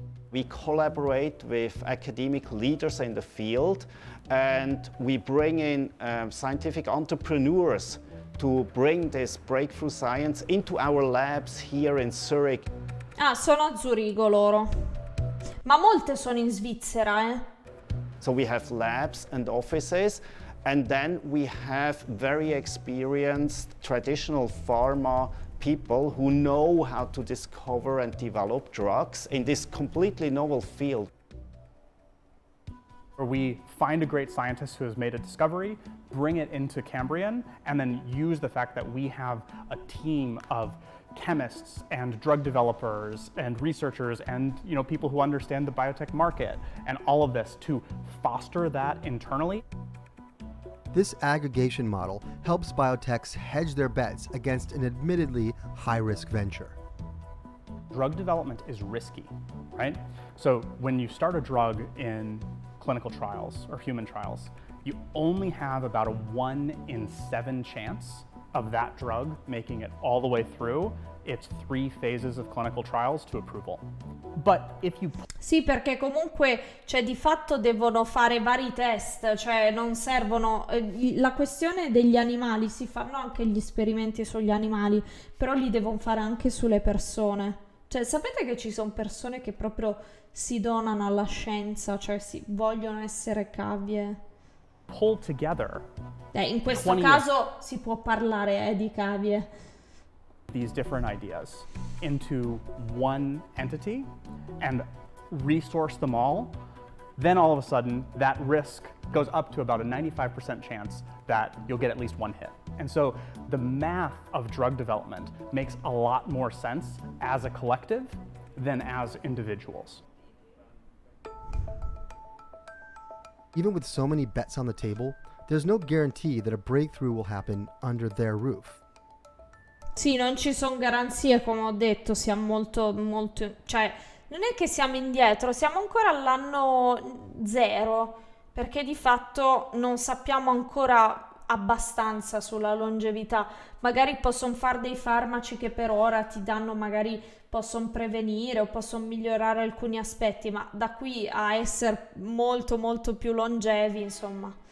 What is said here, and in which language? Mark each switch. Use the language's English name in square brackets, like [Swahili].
[English] We collaborate with academic leaders in the field, and we bring in scientific entrepreneurs to bring this breakthrough science into our labs here in Zurich. [Italian] Ah, sono a Zurigo loro. Ma molte sono in Svizzera, eh? [English] So we have labs and offices, and then we have very experienced traditional pharma people who know how to discover and develop drugs in this completely novel field. Where we find a great scientist who has made a discovery, bring it into Cambrian, and then use the fact that we have a team of chemists and drug developers and researchers and people who understand the biotech market and all of this to foster that internally. This aggregation model helps biotechs hedge their bets against an admittedly high-risk venture. Drug development is risky, right? So when you start a drug in clinical trials or human trials, you only have about a 1 in 7 chance of that drug making it all the way through its 3 phases of clinical trials to approval. But if you... [Italian] Sì, perché comunque, di fatto devono fare vari test, non servono... la questione degli animali, si fanno anche gli esperimenti sugli animali, però li devono fare anche sulle persone. Sapete che ci sono persone che proprio si donano alla scienza, vogliono essere cavie. [English] Pull together. [Italian] In questo caso si può parlare di cavie. [English] These different ideas into one entity and resource them all, then all of a sudden that risk goes up to about a 95% chance that you'll get at least one hit. And so the math of drug development makes a lot more sense as a collective than as individuals. Even with so many bets on the table, there's no guarantee that a breakthrough will happen under their roof. [Italian] Sì, non ci sono garanzie, come ho detto, siamo molto, non è che siamo indietro, siamo ancora all'anno 0, perché di fatto non sappiamo ancora abbastanza sulla longevità. Magari possono fare dei farmaci che per ora ti danno, magari possono prevenire o possono migliorare alcuni aspetti, ma da qui a essere molto molto più longevi, insomma.